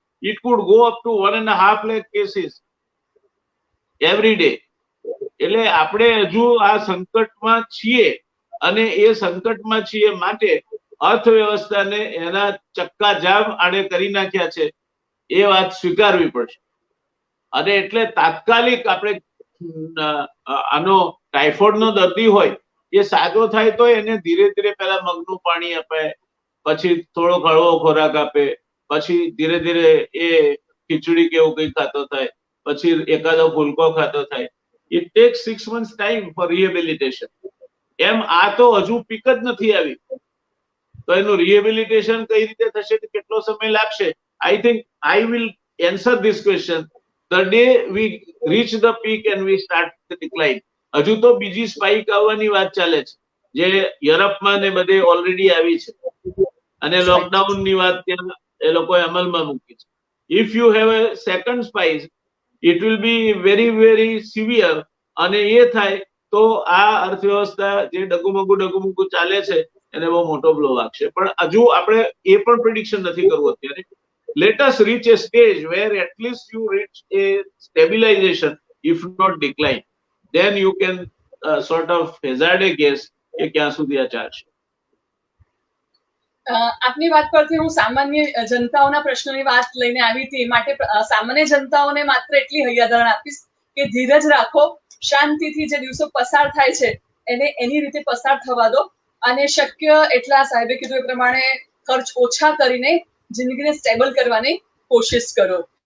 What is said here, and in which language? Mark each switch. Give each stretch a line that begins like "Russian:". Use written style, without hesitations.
English: It could go up to 1.5 lakh cases every day.
Gujarati: એટલે આપણે હજુ આ સંકટમાં છીએ અને એ સંકટમાં છીએ માટે અર્થવ્યવસ્થાને એના ચક્કાજામ આડે કરી નાખ્યા છે એ વાત સ્વીકારવી પડશે. અને એટલે તાત્કાલિક આપણે આનો ટાઇફોઇડનો દર્દી હોય એ સાજો થાય તો એને ધીરે ધીરે પહેલા મગનું પાણી આપે, પછી થોડો હળવો ખોરાક આપે, પછી ધીરે ધીરે એ ખીચડી કે એવું કંઈ ખાતો થાય, પછી એકાદો ફુલકો ખાતો થાય.
English: It takes 6 months time for rehabilitation.
Gujarati: એમ આ તો હજુ પીક જ નથી આવી, તો એનું રિહેબિલિટેશન કઈ રીતે થશે, કેટલો સમય લાગશે? I think I will
English: answer this question the day we reach the peak and we start the decline.
Gujarati: હજુ તો બીજી સ્પાઇક આવવાની વાત ચાલે છે, જે યુરોપમાં ને બધે ઓલરેડી આવી છે, અને લોકડાઉન ની વાત ત્યાં એ લોકોએ અમલમાં મૂકી છે.
English: if you have a second spike, it will be very very severe,
Gujarati: અને એ થાય તો આ અર્થવ્યવસ્થા જે ડગુમગુ ચાલે છે એને બહુ મોટો બ્લો વાગશે. પણ હજુ આપણે એ પણ પ્રિડિક્શન નથી કરવું અત્યારે.
English: let us reach a stage where at least you reach a stabilization, if not decline. Then you can sort of hazard a guess
Gujarati: કે ક્યાં સુધી આ ચાલશે. આપની વાત પરથી હું સામાન્ય જનતાઓના પ્રશ્નોની વાત લઈને આવી હતી, માટે સામાન્ય જનતાઓને માત્ર એટલી હૈયાધારણ આપીશ કે ધીરજ રાખો, શાંતિથી જે દિવસો પસાર થાય છે એને એની રીતે પસાર થવા દો, અને શક્ય એટલા સાહેબે કીધું એ પ્રમાણે ખર્ચ ઓછા કરીને જિંદગીને સ્ટેબલ કરવાની કોશિશ કરો.